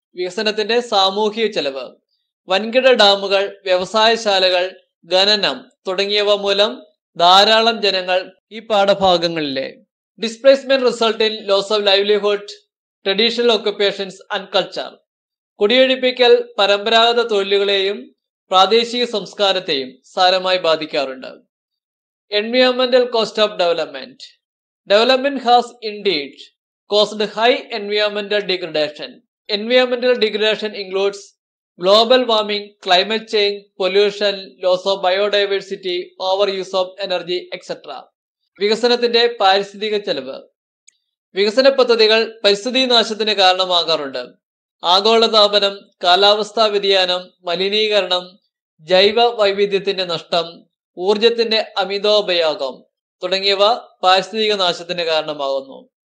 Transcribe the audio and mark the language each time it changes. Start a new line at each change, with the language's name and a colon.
Malayalam: വികസനത്തിന്റെ സാമൂഹിക ചെലവ്. വൻകിട ഡാമുകൾ, വ്യവസായശാലകൾ, ഖനനം തുടങ്ങിയവ മൂലം ധാരാളം ജനങ്ങൾ ഈ പാഠഭാഗങ്ങളിലെ
English: Displacement result in loss of livelihood, traditional occupations and culture.
Malayalam: കുടിയൊഴിപ്പിക്കൽ പരമ്പരാഗത തൊഴിലുകളെയും പ്രാദേശിക സംസ്കാരത്തെയും സാരമായി ബാധിക്കാറുണ്ട്.
English: എൻവയോൺമെന്റൽ cost of development. Development has indeed caused high എൻവയോൺമെന്റൽ degradation. എൻവയോൺമെന്റൽ degradation includes global warming, climate change, pollution, loss of biodiversity, overuse of energy, etc.
Malayalam: വികസനത്തിന്റെ പാരിസ്ഥിതിക ചെലവ്. വികസന പദ്ധതികൾ പരിസ്ഥിതി നാശത്തിന് കാരണമാകാറുണ്ട്. ആഗോളതാപനം, കാലാവസ്ഥാ വ്യതിയാനം, മലിനീകരണം, ജൈവ വൈവിധ്യത്തിന്റെ നഷ്ടം, ഊർജത്തിന്റെ അമിതോപയോഗം തുടങ്ങിയവ പാരിസ്ഥിതിക നാശത്തിന് കാരണമാകുന്നു.